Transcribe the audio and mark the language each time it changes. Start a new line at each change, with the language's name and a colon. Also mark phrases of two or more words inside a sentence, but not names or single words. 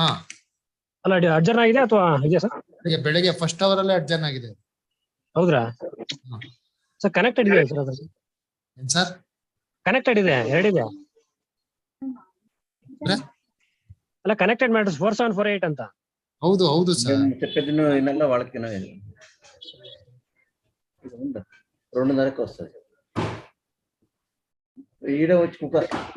Kannada: ಅಲ್ಲ, ಅರ್ಜನ್ ಆಗಿದೆ ಅಥವಾ ಇದೆಯಾ ಸರ್? ಬೆಳಗ್ಗೆ
English: first hour
Kannada: ಅಲ್ಲೇ ಅರ್ಜನ್ ಆಗಿದೆ. ಹೌದ್ರಾ ಸರ್? ಕನೆಕ್ಟೆಡ್ ಇದೆ ಸರ್ ಅದ್ರ? ಏನ್ ಸರ್? ಕನೆಕ್ಟೆಡ್ ಇದೆ, ಎರಡಿದೆ. ಅಲ್ಲ,
English: connected matters
Kannada: 4748 ಅಂತ. ಹೌದು ಹೌದು ಸರ್.
Telugu: చెప్పేది ఇన్నల్లా వాళ్ళకి రెండున్నరకు వస్తుంది. ఈడ వచ్చి కుక్కర్